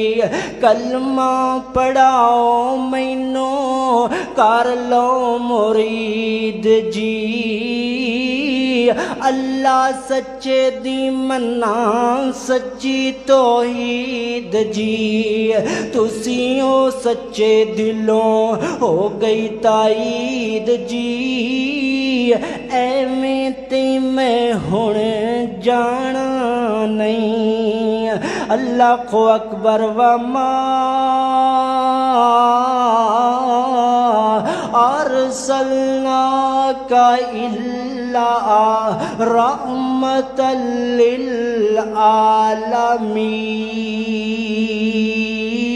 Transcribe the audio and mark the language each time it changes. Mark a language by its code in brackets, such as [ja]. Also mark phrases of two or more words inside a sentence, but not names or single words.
[pa] کلمہ پڑھاؤ مینوں کر لو مرید جی، اللہ سچے دی مناں سچی توحید جی. تسیں ہو سچے دلوں ہو گئی تائید جی، ایویں تے میں ہن جانا نہیں. [ar] الله أكبر. وما أرسلناك إلا رحمة للعالمين.